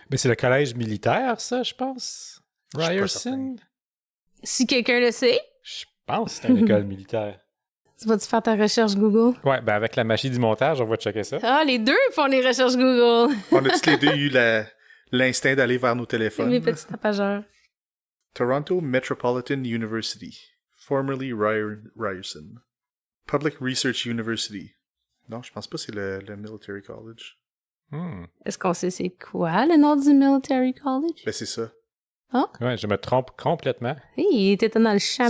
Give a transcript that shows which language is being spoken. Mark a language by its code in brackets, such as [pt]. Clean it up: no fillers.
[fr] Mais c'est le collège militaire, ça, je pense. Je suis pas Ryerson? Si quelqu'un le sait, Je pense que c'est une école militaire. tu vas-tu faire ta recherche Google? Ouais, ben avec la machine du montage, on va checker ça. Ah, les deux font les recherches Google. On a tous les deux eu l'instinct d'aller vers nos C'est téléphones. mes petits tapageurs. [en] Toronto Metropolitan University, formerly Ryerson. Public Research University. [fr] Non, je pense pas que c'est le Military College. Est-ce qu'on sait c'est quoi le nom du Military College? Ben, c'est ça. Ouais, je me trompe complètement. Hey, il était dans le champ